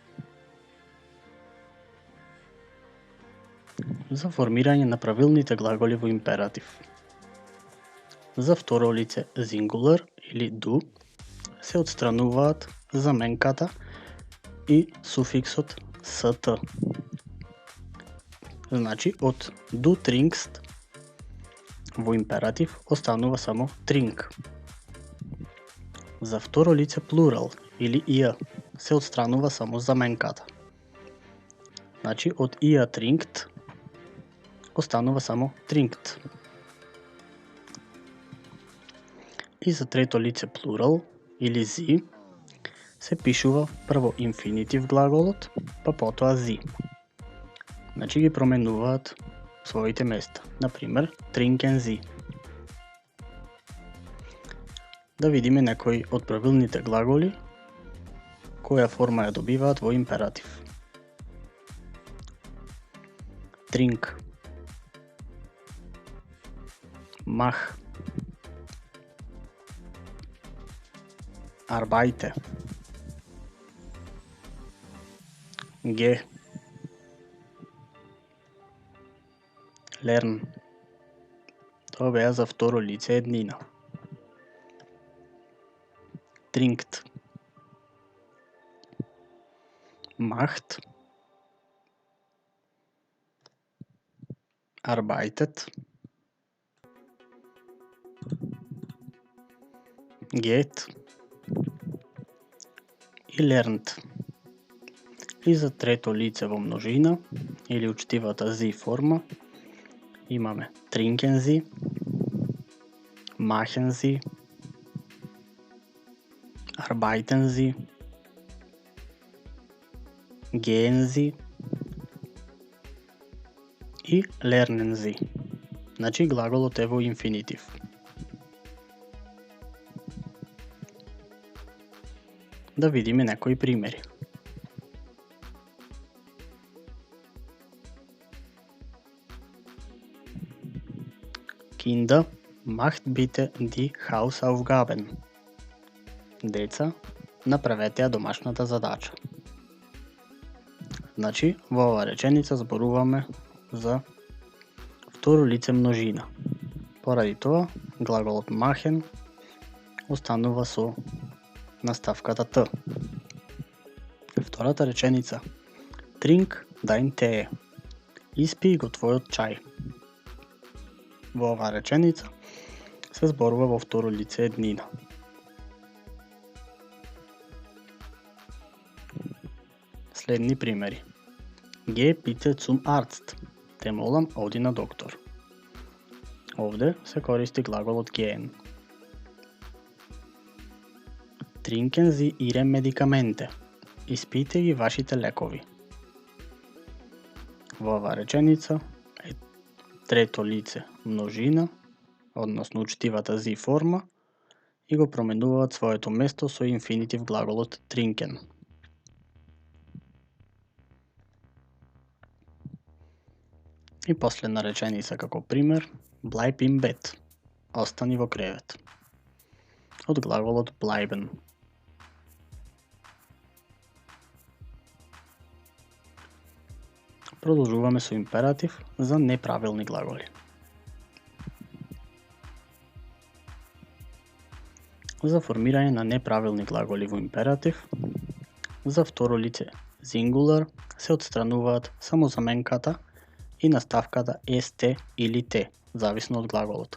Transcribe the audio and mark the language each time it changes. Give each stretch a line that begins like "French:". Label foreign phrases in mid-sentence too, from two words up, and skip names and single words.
Macedonian: За формирање на правилните глаголи во императив. За второ лице singular или du се отстрануваат заменката и суфиксот ст. Значи, од
German: du trinkst
Macedonian: во императив останува само trink. За второ лице плурал или ihr се отстранува само заменката. Значи, од
German: ihr trinkt
Macedonian: останува само trinkt. И за трето лице плурал или зи се пишува прво инфинитив глаголот, па потоа зи. Значи ги променуваат своите места. Например,
German: trinken sie.
Macedonian: Да видиме некои од правилните глаголи која форма ја добиваат во императив.
German: Trink, mach, arbeite, geh, Learn.
Macedonian: Тоа беа за второ лице еднина.
German: Trinkt. Macht. Arbeitet. Geht.
Macedonian: И lernt. И за трето лице во множина или учтивата зи форма имаме
German: trinken sie, machen sie, arbeiten sie, gehen sie
Macedonian: и
German: lernen sie.
Macedonian: Значи глаголот е во инфинитив. Да видиме некои примери.
German: Kinder, macht bitte die Hausaufgaben.
Macedonian: Деца, направете ја домашната задача. Значи, во оваа реченица зборуваме за второ лице множина. Поради тоа, глаголот machen останува со наставката т. Втората реченица.
German: Trink dein Tee.
Macedonian: Испи го твојот чај. Во оваа реченица се зборува во второ лице еднина. Следни примери.
German: Geh bitte zum Arzt.
Macedonian: Те молам, оди на доктор. Овде се користи глаголот gehen.
German: Trinken Sie Ihre Medikamente.
Macedonian: Испите ги вашите лекови. Во оваа реченица е трето лице множина, односно учтивата зи форма, и го променуваат своето место со инфинитив глаголот trinken. И последна реченица како пример,
German: bleib im Bett.
Macedonian: Остани во кревет. Од глаголот bleiben. Продолжуваме со императив за неправилни глаголи. За формирање на неправилни глаголи во императив, за второ лице singular се отстрануваат само заменката и наставката st или t, зависно од глаголот.